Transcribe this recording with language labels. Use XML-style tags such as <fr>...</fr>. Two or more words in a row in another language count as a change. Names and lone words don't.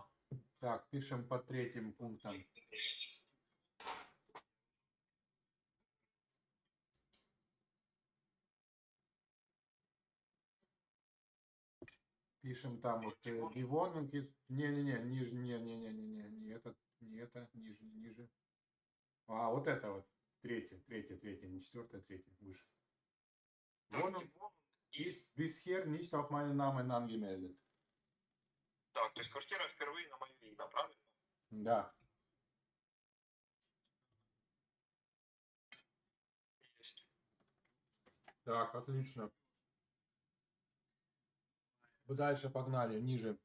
<ru>Так, пишем по третьим пунктам. Пишем там вот Гивонинг из... Не-не-не, ниже, не это, ниже. А, вот это вот. Третье, не четвертое, третье, выше.</ru> <de>Wohnung ist bisher nicht auf meinen Namen angemeldet.</de> <ru>Так, то есть квартира впервые на мое имя, правильно? Да. Есть. Так, отлично. Дальше погнали, ниже.</ru>